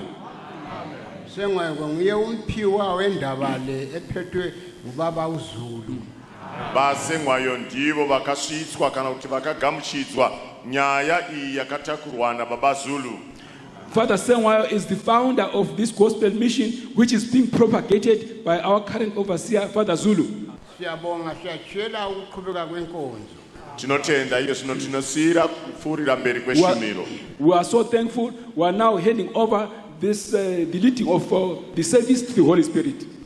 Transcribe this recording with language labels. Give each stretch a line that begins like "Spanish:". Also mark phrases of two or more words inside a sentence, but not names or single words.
North Ndebele: Sengwayo nguye umphiwa wendaba le ephethwe ubaba uZulu.
Shona: Basengwayo ndivo vakasvitswa kana kuti vakagamuchidzwa nyaya iyi yakatakurwa nababa Zulu.
English: Father Sengwayo is the founder of this gospel mission, which is being propagated by our current overseer, Father Zulu.
North Ndebele: Siyabonga siyachela ukuqhubeka kwenkonzo.
Shona: Tinotenda iyo zvino tinosira kupfuurira mberi kweshumiro.
English: We are so thankful. We are now handing over this the leading of the service to the Holy Spirit.